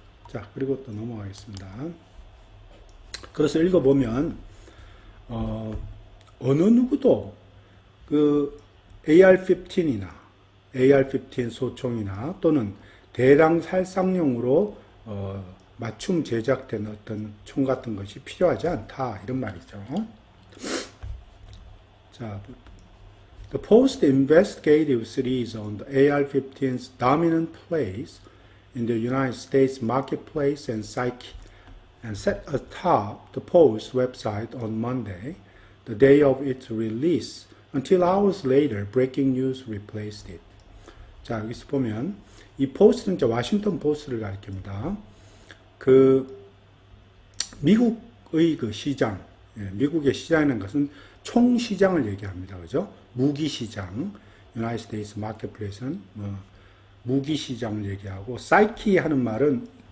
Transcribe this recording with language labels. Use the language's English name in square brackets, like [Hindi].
[Korean] 자, 그리고 또 넘어가겠습니다. 그래서 읽어보면 어느 누구도 그 AR-15이나 AR-15 소총이나 또는 대량 살상용으로 맞춤 제작된 어떤 총 같은 것이 필요하지 않다, 이런 말이죠. [English] 자, the post-investigative series on the AR-15's dominant place in the United States marketplace and psyche and set atop the Post website on Monday, the day of its release, until hours later, breaking news replaced it. [Korean] 자, 여기서 보면 이 포스트는 이제 워싱턴 포스트를 가리킵니다. 미국의 그 시장, 미국의 시장이라는 것은 총 시장을 얘기합니다. 그죠? 무기 시장, United States Marketplace는 무기 시장을 얘기하고, 사이키 하는 말은